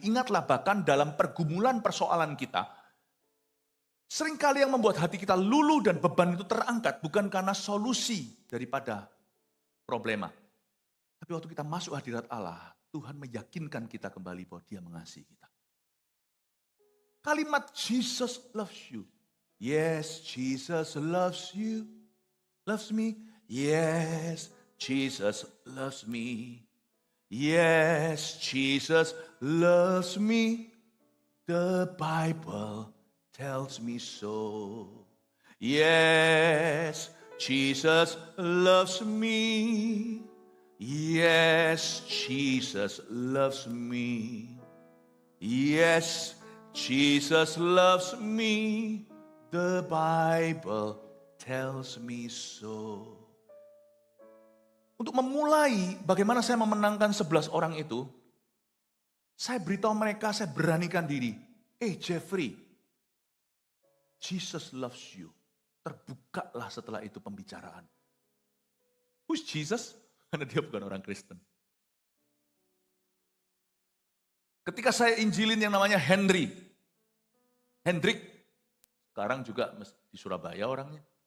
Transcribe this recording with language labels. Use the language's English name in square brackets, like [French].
[Indonesian] Ingatlah bahkan dalam pergumulan persoalan kita, seringkali yang membuat hati kita luluh dan beban itu terangkat, bukan karena solusi daripada problema. Tapi waktu kita masuk hadirat Allah, Tuhan meyakinkan kita kembali bahwa Dia mengasihi kita. [English] Kalimat Jesus loves you. Yes, Jesus loves you. Loves me. Yes, Jesus loves me. Yes, Jesus loves me. The Bible tells me so. Yes, Jesus loves me. Yes, Jesus loves me. Yes, Jesus loves me. The Bible tells me so. [Indonesian] Untuk memulai bagaimana saya memenangkan 11 orang itu, saya beritahu mereka, saya beranikan diri. [English] Jeffrey, Jesus loves you. [Indonesian] Terbukalah setelah itu pembicaraan. [English] Who's Jesus? [Indonesian] Karena dia bukan orang Kristen. Ketika saya injilin yang namanya Hendrik, sekarang juga di Surabaya orangnya.